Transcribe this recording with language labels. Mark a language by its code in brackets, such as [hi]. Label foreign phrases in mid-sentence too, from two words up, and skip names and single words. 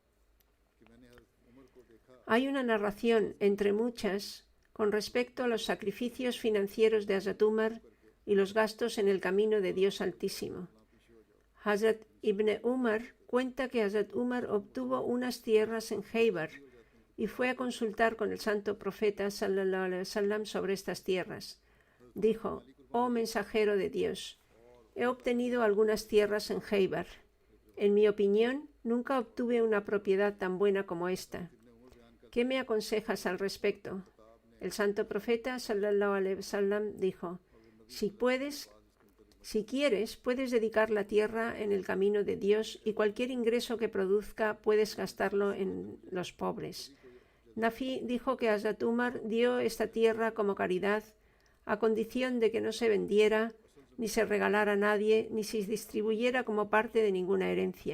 [es] Hay una narración, entre muchas, con respecto a los sacrificios financieros de Hazrat Umar y los gastos en el camino de Dios Altísimo. Hazrat Ibn Umar cuenta que Hazrat Umar obtuvo unas tierras en Khaybar y fue a consultar con el santo profeta [ar] صلى الله عليه وسلم [es] sobre estas tierras. Dijo: oh mensajero de Dios, he obtenido algunas tierras en Khaybar. En mi opinión, nunca obtuve una propiedad tan buena como esta. ¿Qué me aconsejas al respecto? El santo profeta [ar] صلى الله عليه وسلم [es] dijo: si quieres, puedes dedicar la tierra en el camino de Dios y cualquier ingreso que produzca puedes gastarlo en los pobres. Nafi dijo que Hazrat Umar dio esta tierra como caridad a condición de que no se vendiera, ni se regalara a nadie, ni se distribuyera como parte de ninguna herencia.